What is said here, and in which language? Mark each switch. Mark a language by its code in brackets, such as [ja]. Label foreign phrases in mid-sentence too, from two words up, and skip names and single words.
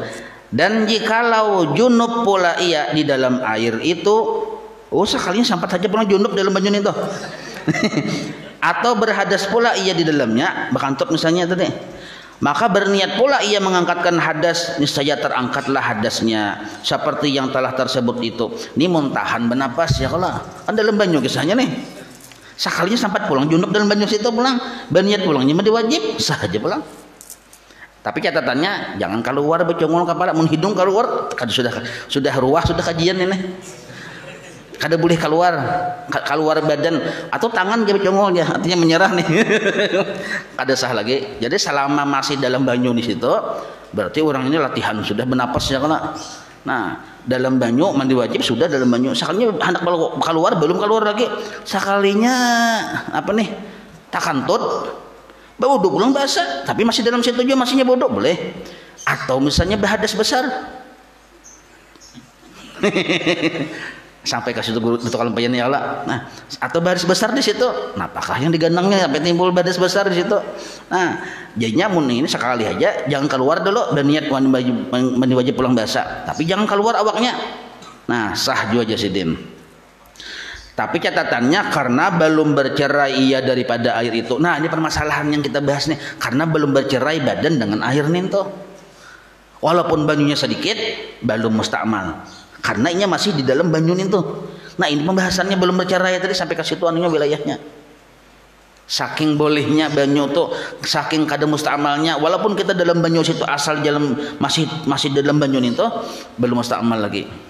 [id] Dan jikalau junub pula ia di dalam air itu, [bjn] sekalinya sampai saja pernah junub dalam banyu itu. [id] Atau berhadas pula ia di dalamnya, [bjn] bakantut misalnya tadi. [id] Maka berniat pula ia mengangkatkan hadas, niscaya terangkatlah hadasnya seperti yang telah tersebut itu. [bjn] Ini muntahan bernapas ya kalau kan dalam banyu kisahnya nih. Sekalinya sampai pulang junub dalam banyu situ pulang, berniat pulangnya mandi wajib, sah aja pulang. Tapi catatannya jangan keluar becongol kepala, mun hidung keluar kan sudah ruah, sudah kajian ini. Kada boleh keluar badan atau tangan dia becongol ya, artinya menyerah nih. Kada sah lagi. Jadi selama masih dalam banyu di situ, berarti orang ini latihan sudah bernapas ya kana. Nah, dalam banyu mandi wajib sudah dalam banyu. Sekalinya hendak keluar belum keluar lagi. Sekalinya apa nih? Takantut. Berwudu pulang basah, tapi masih dalam situ juga masihnya bodoh boleh. Atau misalnya berhadas besar. Sampai ke situ guru itu kalau pengen [ar] ya Allah. [bjn] Nah, atau baris besar di situ. Nah, apakah yang digandangnya sampai timbul baris besar di situ? Nah, jadinya mun ini sekali aja jangan keluar dulu dan niat mandi wajib pulang basah. Tapi jangan keluar awaknya. Nah, sah juga Jasidin. [id] Tapi catatannya karena belum bercerai ia daripada air itu. [bjn] Nah, ini permasalahan yang kita bahas nih. Karena belum bercerai badan dengan air ninto. Walaupun banyunya sedikit, belum mustakmal. Karena ini masih di dalam banyu ninto. Nah, ini pembahasannya belum bercerai tadi sampai ke situ anunya wilayahnya. Saking bolehnya banyu tuh, saking kada mustakmalnya. Walaupun kita dalam banyu situ asal dalam masih dalam banyu ninto, belum mustakmal lagi.